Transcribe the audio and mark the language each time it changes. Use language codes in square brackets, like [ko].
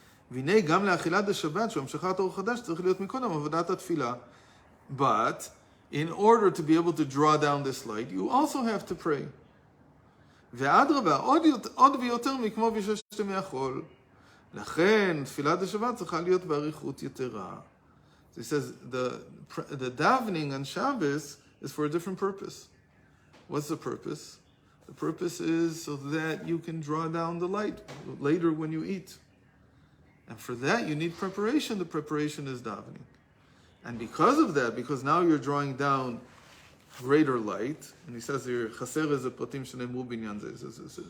[he] והנה גם לאכילת השבת, שהמשכת אור חדש, צריך להיות מקודם עבודת התפילה. [en] But in order to be able to draw down this light, you also have to pray. [he] ואדרבה, עוד ויותר מכמו בששת מהחול. לכן תפילת השבת צריכה להיות באריכות יתרה. [en] So he says the davening on Shabbos is for a different purpose. What's the purpose? The purpose is so that you can draw down the light later when you eat. And for that, you need preparation. The preparation is davening. And because of that, because now you're drawing down greater light, and he says here, chaser is a pratim shenemu binyan zeh.